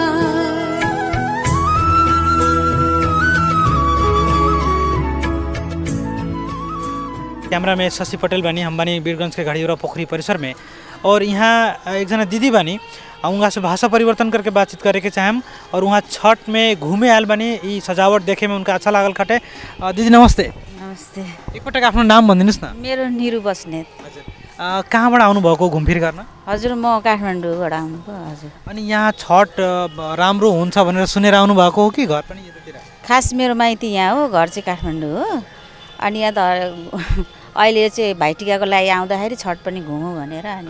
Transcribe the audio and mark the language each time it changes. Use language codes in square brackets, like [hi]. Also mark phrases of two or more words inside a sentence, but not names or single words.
[bho] कैमरा में शशि पटेल बानी, हम बानी वीरगंज के घड़ियोरा पोखरी परिसर में, और यहाँ एक जना दीदी बानी, उनका से भाषा परिवर्तन करके बातचीत करे के चाहेम। और वहाँ छठ में घूमे आयल बानी, ये सजावट देखे में उनका अच्छा लागल खटे। [ne] दीदी नमस्ते। नमस्ते, एकपटक आफ्नो नाम भनिदिनुहोस् न। मेरो निरु बस्नेत। कहाँबाट आउनुभएको घुमफिर गर्न? हजुर, म काठमाडौँबाट आउनुभयो। हजुर, अनि यहाँ छठ राम्रो हुन्छ भनेर सुनेर आउनुभएको हो कि घर पनि यतातिर? खास मेरो माइती यहाँ हो, घर चाहिँ काठमाडौँ हो। अनि यहाँ त अहिले चाहिँ भाइटिकाको लागि आउँदाखेरि छठ पनि घुमौँ भनेर अनि